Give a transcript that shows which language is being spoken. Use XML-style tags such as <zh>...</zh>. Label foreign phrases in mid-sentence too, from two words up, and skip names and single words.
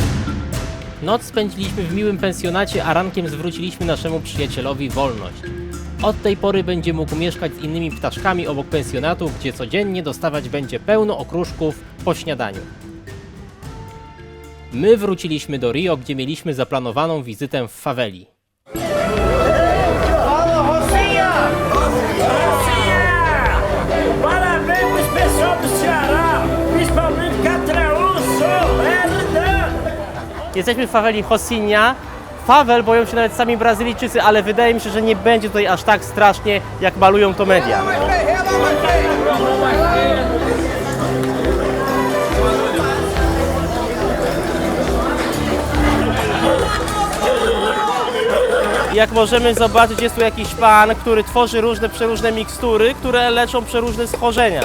<pl>Noc spędziliśmy w miłym pensjonacie, a rankiem zwróciliśmy naszemu przyjacielowi wolność. Od tej pory będzie mógł mieszkać z innymi ptaszkami obok pensjonatu, gdzie codziennie dostawać będzie pełno okruszków po śniadaniu. My wróciliśmy do Rio, gdzie mieliśmy zaplanowaną wizytę w faweli.</pl> <pt>Fala, Rocinha! Rocinha! Parabéns pros pessoal do Ceará, principalmente Catraúço, Herdan!</pt> <pl>Jesteśmy w faweli Rocinha. Fawel boją się nawet sami Brazylijczycy, ale wydaje mi się, że nie będzie tutaj aż tak strasznie, jak malują to media. Jak możemy zobaczyć, jest tu jakiś pan, który tworzy przeróżne mikstury, które leczą przeróżne schorzenia.</pl>